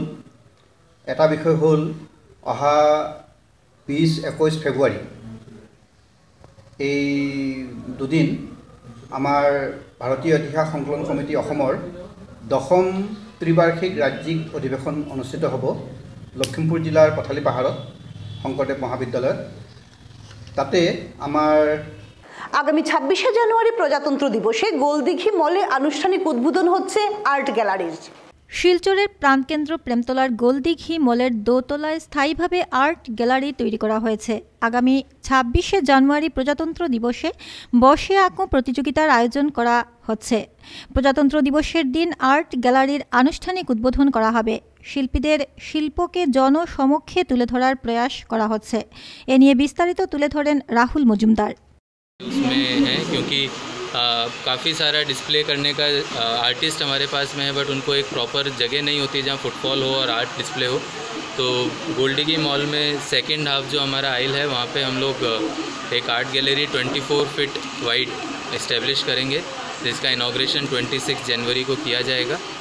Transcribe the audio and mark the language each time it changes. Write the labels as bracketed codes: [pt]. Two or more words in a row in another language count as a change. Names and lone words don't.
[as] এটা বিষয় হ'ল অহা 20-21 ফেব্ৰুৱাৰী এই দুদিন আমাৰ ভাৰতীয় ইতিহাস সংকলন সমিতি অসমৰ 10ম ত্ৰিবাৰ্ষিক ৰাজ্যিক অধিৱেশন অনুষ্ঠিত হ'ব লখিমপুৰ জিলাৰ পথালি পাহাৰত শংকৰদেৱ মহাবিদ্যালয়ত। তাতে আমাৰ [bn] আগামী 26শে জানুয়ারি প্রজাতন্ত্র দিবসে গোলদিঘি মলে আনুষ্ঠানিক উদ্বোধন হচ্ছে [en] art gallery's. [bn] শিলচরের প্রাণকেন্দ্র প্রেমতলার গোলদিঘি মলের দোতলায় স্থায়ীভাবে [en] art gallery [bn] তৈরি করা হয়েছে। আগামী 26শে জানুয়ারি প্রজাতন্ত্র দিবসে বসে আঁকো প্রতিযোগিতার আয়োজন করা হচ্ছে। প্রজাতন্ত্র দিবসের দিন [en] art gallery's [bn] আনুষ্ঠানিক উদ্বোধন করা হবে। শিল্পীদের শিল্পকে জনসমক্ষে তুলে ধরার প্রয়াস করা হচ্ছে। এ নিয়ে বিস্তারিত তুলে ধরেন রাহুল মজুমদার। [hi] उसमें है क्योंकि काफ़ी सारा डिस्प्ले करने का आर्टिस्ट हमारे पास में है, बट उनको एक प्रॉपर जगह नहीं होती जहाँ फुटफॉल हो और [en] art display [hi] हो। तो गोल्डिगी मॉल में [en] second half [hi] जो हमारा आइल है, वहाँ पे हम लोग एक [en] art gallery 24 feet wide establish [hi] करेंगे, जिसका इनॉग्रेशन 26 जनवरी को किया जाएगा।